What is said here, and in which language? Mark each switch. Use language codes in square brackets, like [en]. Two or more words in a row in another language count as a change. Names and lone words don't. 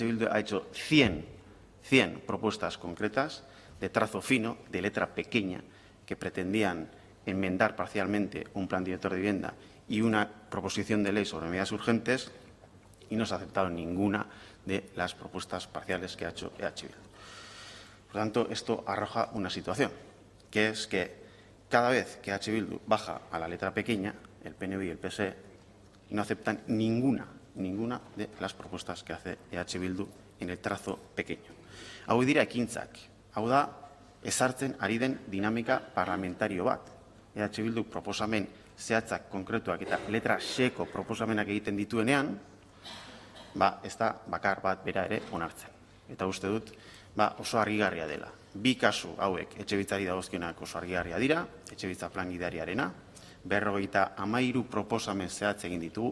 [es] Bildu ha hecho 100 propuestas concretas de trazo fino, de letra pequeña, que pretendían enmendar parcialmente un plan director de vivienda y una proposición de ley sobre medidas urgentes, y no se ha aceptado ninguna de las propuestas parciales que ha hecho H. Bildu. Por lo tanto, esto arroja una situación, que es que cada vez que H. Bildu baja a la letra pequeña, el PNV y el PSE no aceptan ninguna de las propuestas que hace H. Bildu en el trazo pequeño. [eu] Hau dira ekintzak, hau da ezartzen ari den dinamika parlamentario bat. H. Bildu proposamen zehatzak konkretuak eta letra seko proposamenak egiten dituenean, ez da bakar bat bera ere onartzen. Eta uste dut oso argigarria dela. Bi kasu hauek etxebitzari dagozkionak oso argigarria dira, etxebitza plan gidariarena, 53 proposamen zehatz egin ditugu.